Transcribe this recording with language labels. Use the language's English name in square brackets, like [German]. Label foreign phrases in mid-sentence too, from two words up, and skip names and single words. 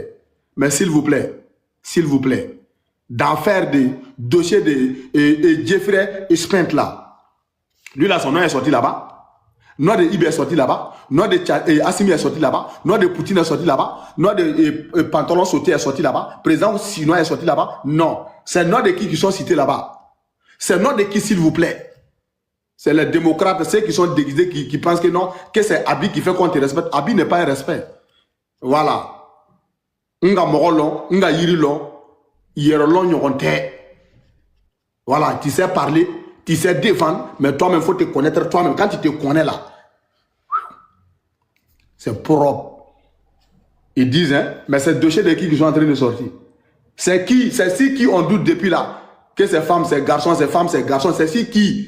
[French] Mais s'il vous plaît, d'en faire des dossiers de Jeffrey Spence là, lui là son nom est sorti là-bas, nom de Ibe est sorti là-bas, nom de Assimi est sorti là-bas, nom de Poutine est sorti là-bas, nom de Pantalon Sauté est sorti là-bas, président chinois est sorti là-bas. Non, c'est nom de qui sont cités là-bas. C'est nom de qui, s'il vous plaît? C'est les démocrates, ceux qui sont déguisés, qui pensent que non, que c'est Abi qui fait qu'on te respecte. Abi n'est pas un respect. Voilà. [Bambara] Nga morolon, nga yirilon, yerolon nyoronte. [French] Voilà, tu sais parler, tu sais défendre, mais toi-même, il faut te connaître toi-même. Quand tu te connais là, c'est propre. Ils disent, hein, mais c'est dossier de qui sont en train de sortir? C'est qui? C'est si qui on doute depuis là? Que ces femmes, ces garçons, ces femmes, ces garçons, c'est si qui?